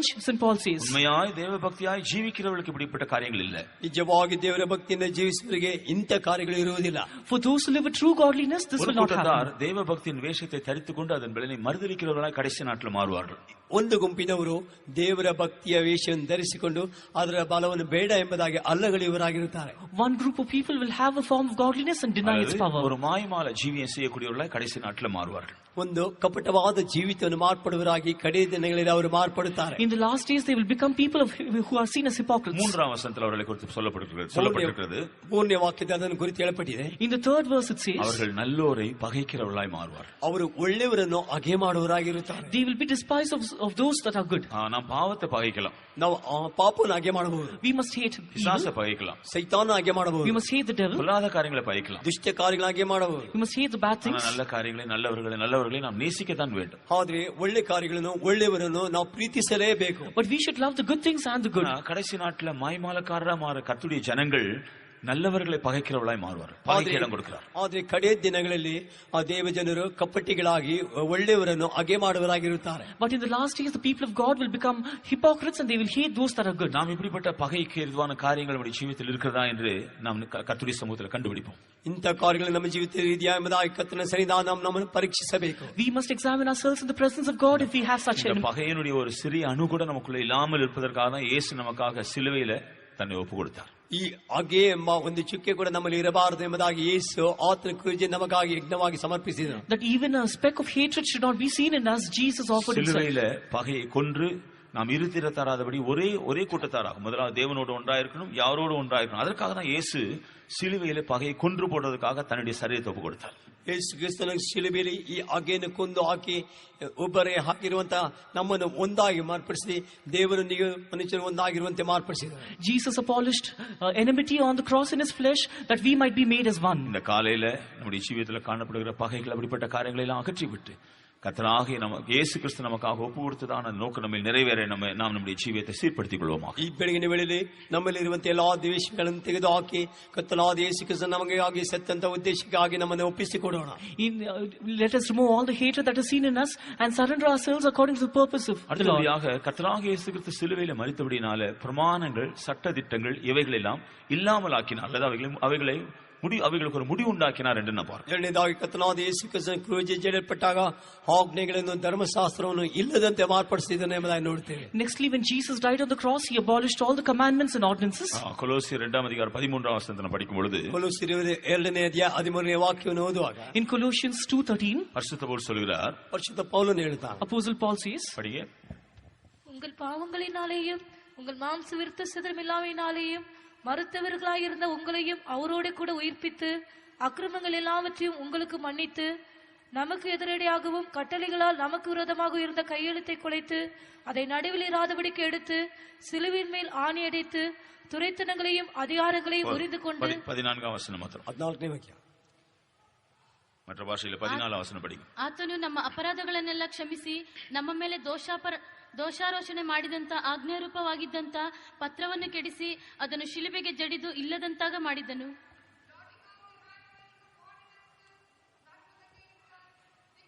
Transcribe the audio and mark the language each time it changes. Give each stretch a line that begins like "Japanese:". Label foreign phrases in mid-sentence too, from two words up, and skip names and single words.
English: St. Paul says.
Tamil: உண்மையாய் தேவ பக்தியாய் ஜீவிக்கிறவர்களுக்கு இப்படிப்பட்ட காரியங்கள் இல்ல.
Kannada: ನಿಜವಾಗಿ ದೇವರ ಭಕ್ತಿಯಿಂದ ಜೀವಿಸುವವರಿಗೆ ಇಂಥ ಕಾರ್ಯಗಳು ಇರುವುದಿಲ್ಲ.
English: For those who live with true godliness, this will not happen.
Tamil: தேவ பக்தியின் வேஷத்தை தரித்துக் கொண்டு அதன் பலனை மறுதலிக்கிறவர்களாய் கடைசி நாட்டில் மாறுவார்கள்.
Kannada: ಒಂದು ಗುಂಪಿನವರು ದೇವರ ಭಕ್ತಿಯ ವೇಷವನ್ನು ಧರಿಸಿಕೊಂಡು ಅದರ ಬಲವನ್ನು ಬೇಡ ಎಂಬುದಾಗಿ ಅಲ್ಲಗಳೆಯುವರಾಗಿರುತ್ತಾರೆ.
English: One group of people will have a form of godliness and deny its power.
Tamil: ஒரு மாயமால ஜீவியம் செய்யக்கூடியவர்களாய் கடைசி நாட்டில் மாறுவார்கள்.
Kannada: ಒಂದು ಕಪಟವಾದ ಜೀವಿತವನ್ನು ಮಾರ್ಪಡುವರಾಗಿ ಕಡೆಯ ದಿನಗಳಲ್ಲಿ ಅವರು ಮಾರ್ಪಡುತ್ತಾರೆ.
English: In the last days, they will become people who are seen as hypocrites.
Tamil: 3ஆம் வசனத்தில் அவர்களை குறித்து சொல்லப்பட்டிருக்கிறது.
Kannada: 3ನೇ ವಾಕ್ಯದಲ್ಲಿ ಅದನ್ನು ಕುರಿತು ಹೇಳப்பಟ್ಟಿದೆ.
English: In the 3rd verse, it says,
Tamil: அவர்கள் நல்லோரை பகைக்கிறவர்களாய் மாறுவார்கள்.
Kannada: ಅವರು ಒಳ್ಳೆಯವರನ್ನು ಹಗೆ ಮಾಡುವವರಾಗಿರುತ್ತಾರೆ.
English: they will be despised of those that are good.
Tamil: நாம் பாவத்தை பகைக்கலாம்,
Kannada: ನಾವು ಪಾಪವನ್ನು ಹಗೆ ಮಾಡಬಹುದು.
English: We must hate
Tamil: பிசாசை
English: evil.
Tamil: பகைக்கலாம்,
Kannada: ಸೈತಾನ ಹಗೆ ಮಾಡಬಹುದು.
English: We must hate the devil.
Tamil: பொல்லாத காரியங்களை பகைக்கலாம்.
Kannada: ದುಷ್ಟ ಕಾರ್ಯಗಳನ್ನು ಹಗೆ ಮಾಡಬಹುದು.
English: We must hate the bad things.
Tamil: நல்ல காரியங்களை நல்லவர்களை நாம் நேசிக்கத்தான் வேண்டும்.
Kannada: ಆದ್ರೆ ಒಳ್ಳೆ ಕಾರ್ಯಗಳನ್ನು ಒಳ್ಳೆಯವರನ್ನು ನಾವು ಪ್ರೀತಿಸಲೇಬೇಕು.
English: But we should love the good things and the good.
Tamil: கடைசி நாட்டுல மாய்மாலக்காரரா மாற கர்த்தருடைய ஜனங்கள் நல்லவர்களை பகைக்கிறவர்களாய் மாறுவார். பகைக்கு இடம் கொடுக்கிறார்.
Kannada: ಆದ್ರೆ ಕಡೆಯ ದಿನಗಳಲ್ಲಿ ಆ ದೇವ ಜನರು ಕಪಟಿಗಳಾಗಿ ಒಳ್ಳೆಯವರನ್ನು ಹಗೆ ಮಾಡುವರಾಗಿರುತ್ತಾರೆ.
English: But in the last days, the people of God will become hypocrites and they will hate those that are good.
Tamil: நாம் இப்படிப்பட்ட பகைக்கு எதுவான காரியங்கள் நம்முடைய ஜீவிதத்தில் இருக்கிறதா என்று நாம் கர்த்தருடைய சமூகத்தில் கண்டுபிடிப்போம்.
Kannada: ಇಂಥ ಕಾರ್ಯಗಳು ನಮ್ಮ ಜೀವಿತದಲ್ಲಿ ಇದೆಯಾ ಎಂಬುದಾಗಿ ಕರ್ತನ ಸನ್ನಿಧಾನ ನಮ್ಮನ್ನು ಪರೀಕ್ಷಿಸಬೇಕು.
English: We must examine ourselves in the presence of God if we have such
Tamil: இந்த
English: enemy.
Tamil: பகையினுடைய ஒரு சிறிய அணு கூட நமக்குள்ள இல்லாமல் இருப்பதற்காக தான் இயேசு நமக்காக சிலுவையில தன்னை ஒப்பு கொடுத்தார்.
Kannada: ಈ ಹಗೆ ಎಂಬ ಒಂದು ಚುಕ್ಕೆ ಕೂಡ ನಮ್ಮಲ್ಲಿ ಇರಬಾರದು ಎಂಬುದಾಗಿ ಯೇಸು ಆತನ ಕ್ರೂಜೆ ನಮಗಾಗಿ ಯಜ್ಞವಾಗಿ ಸಮರ್ಪಿಸಿದನು.
English: That even a speck of hatred should not be seen in us, Jesus offered himself.
Tamil: சிலுவையில பகையை கொன்று நாம் இருத்திர தராதபடி ஒரே கூட்டத்தாராகும். முதலாவது தேவனோடு ஒன்றாயிருக்கணும், யாரோடு ஒன்றாயிருக்கணும். அதற்காக தான் இயேசு சிலுவையில பகையை கொன்று போடுறதுக்காக தன்னுடைய சரீரத்தை ஒப்பு கொடுத்தார்.
Kannada: ಯೇಸು ಕ್ರಿಸ್ತನ ಶಿಲುಬೆಯಲ್ಲಿ ಈ ಹಗೆಯನ್ನು ಕೊಂದು ಹಾಕಿ ಒಬ್ಬರೇ ಹಾಕಿರುವಂತಹ ನಮ್ಮನ್ನು ಒಂದಾಗಿ ಮಾರ್ಪಡಿಸಿ ದೇವರೊಂದಿಗೆ ಮನುಷ್ಯರು ಒಂದಾಗಿರುವಂತೆ ಮಾರ್ಪಡಿಸಿದರು.
English: Jesus abolished enmity on the cross in his flesh that we might be made as one.
Tamil: இந்த காலையில நம்முடைய ஜீவிதத்தில் காணப்படுகிற பகைகள் அப்படிப்பட்ட காரியங்களை எல்லாம் அகற்றிவிட்டு கர்த்தராகிய நமக்கு இயேசு கிறிஸ்து நமக்காக ஒப்பு கொடுத்ததான நோக்கம் நம்ம நிறைவேற நாம் நம்முடைய ஜீவியத்தை சீர்படுத்திக் கொள்வோமா.
Kannada: ಈ ಬೆಳಗಿನ ವೇಳೆಯಲ್ಲಿ ನಮ್ಮಲ್ಲಿರುವಂತಹ ಎಲ್ಲಾ ದ್ವೇಷಗಳನ್ನು ತೆಗೆದುಹಾಕಿ ಕರ್ತನಾದ ಯೇಸು ಕ್ರಿಸ್ತ ನಮಗಾಗಿ ಸತ್ತಂತ ಉದ್ದೇಶಕ್ಕಾಗಿ ನಮ್ಮನ್ನು ಒಪ್ಪಿಸಿಕೊಡೋಣ.
English: Let us remove all the hatred that is seen in us and surrender ourselves according to the purpose of the Lord.
Tamil: அடுத்தபடியாக கர்த்தராகிய இயேசு கிறிஸ்து சிலுவையில மரித்தபடினால பிரமாணங்கள் சட்ட திட்டங்கள் இவைகள் எல்லாம் இல்லாமல் ஆக்கினார், அல்லது அவைகளுக்கு ஒரு முடிவு உண்டாக்கினார் என்று நான் பார்க்கிறேன்.
Kannada: ಎರಡನೇದಾಗಿ ಕರ್ತನಾದ ಯೇಸು ಕ್ರಿಸ್ತನ ಕ್ರೂಜೆ ಜಡಿಯಲ್ಪಟ್ಟಾಗ ಆಜ್ಞೆಗಳನ್ನು ಧರ್ಮಶಾಸ್ತ್ರವನ್ನು ಇಲ್ಲದಂತೆ ಮಾರ್ಪಡಿಸಿದನು ಎಂಬುದಾಗಿ ನೋಡುತ್ತೇವೆ.
English: Nextly, when Jesus died on the cross, he abolished all the commandments and ordinances.
Tamil: கொலோசியர் 2ஆம் அதிகாரம் 13ஆம் வசனத்தை படிக்கும் பொழுது
Kannada: ಕೊಲೊಸ್ಸೆಯರ 2ನೇ ಅಧ್ಯಾಯ 13ನೇ ವಾಕ್ಯವನ್ನು ಓದುವಾಗ
English: In Colossians 2:13,
Tamil: பரிசுத்த பவுல் சொல்கிறார்,
Kannada: ಪರಿಶುದ್ಧ ಪೌಲನು ಹೇಳ್ತಾನೆ.
English: Apostle Paul says,
Tamil: படிங்க. உங்கள் பாவங்களினாலேயும் உங்கள் மாம்ச விருத்த சிதறமில்லாமையினாலேயும் மறுத்தவர்களாயிருந்த உங்களையும் அவரோடு கூட உயிர்ப்பித்து அக்கிரமங்கள் எல்லாவற்றையும் உங்களுக்கு மன்னித்து நமக்கு எதிரடியாகவும் கட்டளைகளால் நமக்கு விரோதமாக இருந்த கையெழுத்தை குலைத்து அதை நடுவில் இராதபடிக்கு எடுத்து சிலுவின் மேல் ஆணி அடித்து துரைத்தனங்களையும் அதிகாரங்களையும் உரிந்து கொண்டு 14ஆம் வசனம் மாத்திரம்,
Kannada: 14ನೇ ವಾಕ್ಯ.
Tamil: மற்ற பாஷையில 14ஆம் வசனம் படிங்க.
Kannada: ಆತನು ನಮ್ಮ ಅಪರಾಧಗಳನ್ನೆಲ್ಲ ಕ್ಷಮಿಸಿ ನಮ್ಮ ಮೇಲೆ ದೋಷಾರೋಚನೆ ಮಾಡಿದಂತ ಆಜ್ಞಾರೂಪವಾಗಿದ್ದಂತ ಪತ್ರವನ್ನು ಕೆಡಿಸಿ ಅದನ್ನು ಶಿಲುಬೆಗೆ ಜಡಿದು ಇಲ್ಲದಂತಾಗ ಮಾಡಿದನು.